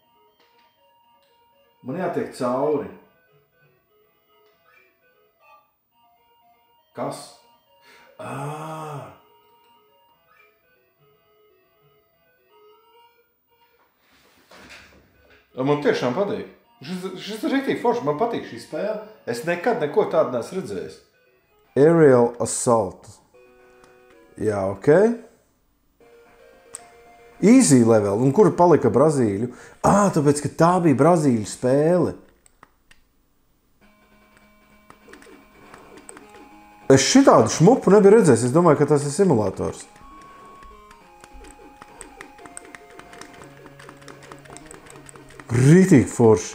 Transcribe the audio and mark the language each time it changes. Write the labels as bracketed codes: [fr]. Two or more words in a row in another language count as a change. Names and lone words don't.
[lv] Man jātiek cauri. Kas? Man tiešām patīk. Šis ir rīktīgi forši, man patīk šī spēle. Es nekad neko tādu neesmu redzējis. Aerial Assault. Jā, ok. [en] Easy level. [lv] Un kur palika Brazīļu? Tāpēc, ka tā bija Brazīļu spēle. Es šitādu šmupu nebiju redzējis. Es domāju, ka tas ir simulators. Rītīgi forši.